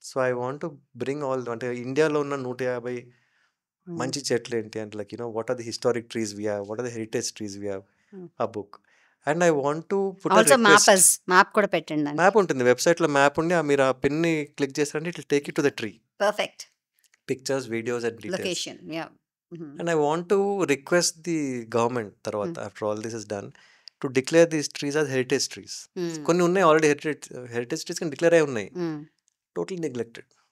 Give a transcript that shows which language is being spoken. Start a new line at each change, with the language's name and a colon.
English: so I want to bring all,
Telugu: అంటే ఇండియాలో ఉన్న 150 మంచి చెట్లు ఏంటి అంటే,
English: Like what are the historic trees we have, what are the heritage trees we have, ఆ book. And I want to put
Telugu: also map కూడా పెట్టండి దానికి. మ్యాప్ ఉంటుంది వెబ్సైట్లో, మ్యాప్ ఉండి మీరు ఆ పిన్ని క్లిక్ చేస్తారంటే
English: It will take you to the tree, perfect pictures, videos and details. Location. Yeah. And I want to request the government, తర్వాత after all this is done, to declare these trees as heritage trees.
Telugu: కొన్ని ఉన్నాయి already, heritage trees కానీ declare అయి ఉన్నాయి, totally neglected.